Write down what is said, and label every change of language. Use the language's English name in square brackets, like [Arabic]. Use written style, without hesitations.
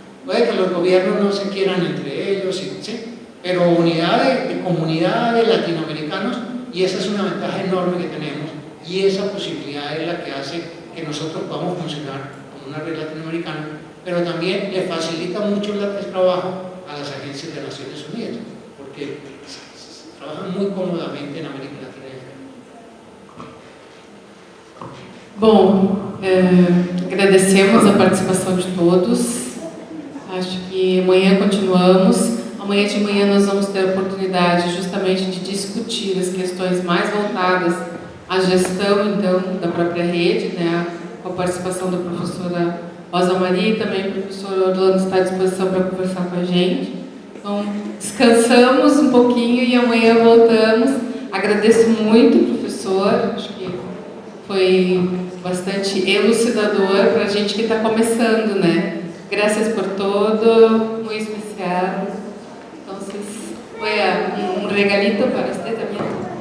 [Spanish] Puede que los gobiernos no se quieran entre ellos, ¿sí? Pero unidad de comunidad de latinoamericanos, y esa es una ventaja enorme que tenemos, y esa posibilidad es la que hace que nosotros podamos funcionar como una red latinoamericana, pero también le facilita mucho el trabajo a las agencias de Naciones Unidas, porque trabajan muy cómodamente en América Latina. [Portuguese] Bom, agradecemos a participação de todos. Acho que amanhã continuamos. Amanhã de manhã nós vamos ter a oportunidade justamente de discutir as questões mais voltadas à gestão, então, da própria rede, né, com a participação da professora Rosa Maria e também o professor Orlando está à disposição para conversar com a gente. Então, descansamos um pouquinho e amanhã voltamos. Agradeço muito, professor, acho que foi bastante elucidador para a gente que está começando, né? Graças por todo, muito especial. [Spanish] Entonces, fue un regalito para usted también.